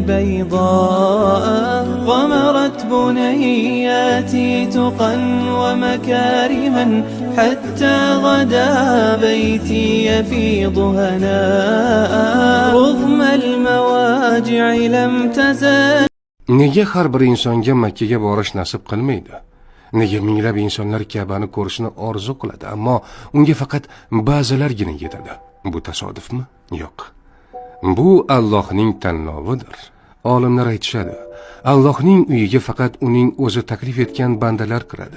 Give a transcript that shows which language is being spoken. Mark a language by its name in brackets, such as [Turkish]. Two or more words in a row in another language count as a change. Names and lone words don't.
[Arabic] بيضاء غمرت بنياتي تقا ومكارما حتى غدا بيتي يفيض هناء رغم المواجع لم تزل. [Uzbek] Nega har bir insonga Makkaga borish nasib qilmaydi? Nega minglab insonlar Ka'bani ko'rishni orzu qiladi, ammo unga faqat ba'zilargina yetadi? Bu tasodifmi? Yo'q. Bu Allohning tanlovidir. Olimlar aytishadi, Allohning uyiga faqat uning o'zi taklif etgan bandalar kiradi.